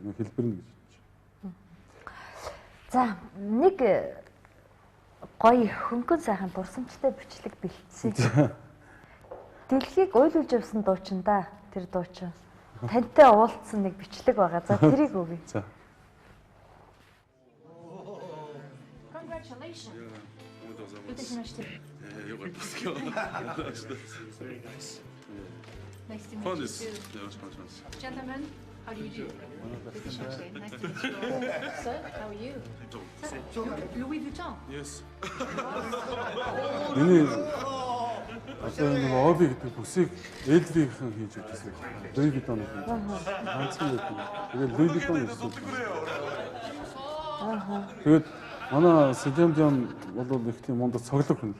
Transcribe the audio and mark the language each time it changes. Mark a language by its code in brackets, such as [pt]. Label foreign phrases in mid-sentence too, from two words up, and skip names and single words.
[mn] Нэг хэлбэр нь гэж байна. За нэг гоё хөнгөн сайхан дурсамжтай бичлэг бэлдсэн. Дэлхийг уйлуулж явсан дуучин да. Тэр дуучин. Тантай уулзсан нэг бичлэг байгаа. За тэрийг өгье. За. [en] Congratulations. Very nice. Nice to meet Fun you is too. Gentlemen, how do you do? This is Shanghai. Nice to meet you. Sir, how are you? Sir, Louis Vuitton. Yes. [mn] Миний одоо нэг оби гэдэг бүсийг LV-ийнхэн хийж өгсөн. Louis Vuitton гэх юм. Ганцхан байдаг. Тэгээд Louis Vuitton гэсэн үг. Тэгээд манай Celine Dion бол их тийм мундад цоглог хүн.